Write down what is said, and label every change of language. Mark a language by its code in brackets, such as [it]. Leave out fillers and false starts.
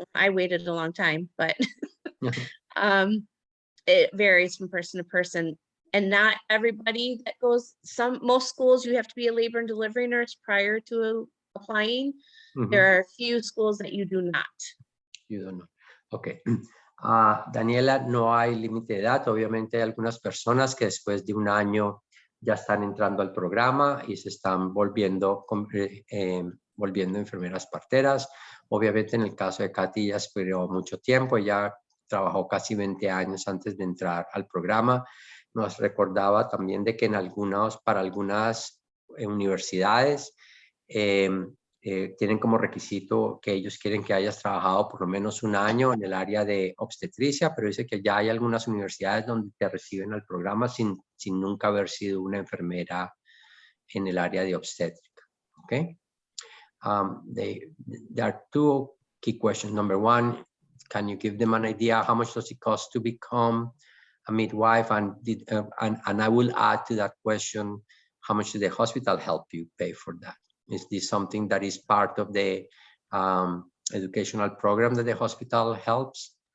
[en] I waited a long time, but it varies from person to person, and not everybody that goes. Most schools, you have to be a labor and delivery nurse prior to applying. There are a few schools that you do not. You don't know. Okay. [es] Daniela, no hay límite de edad. Obviamente hay algunas personas que después de un año ya están entrando al programa y se están volviendo enfermeras parteras. Obviamente en el caso de Cathy ya esperó mucho tiempo, ya trabajó casi 20 años antes de entrar al programa. Nos recordaba también de que para algunas universidades tienen como requisito que ellos quieren que hayas trabajado por lo menos un año en el área de obstetricia, pero dice que ya hay algunas universidades donde te reciben al programa sin nunca haber sido una enfermera en el área de obstétrica. Okay? [en] There are two key questions. Number one, can you give them an idea how much does it cost to become a midwife? And I will add to that question, how much did the hospital help you pay for that? Is this something that is part of the educational program that the hospital helps?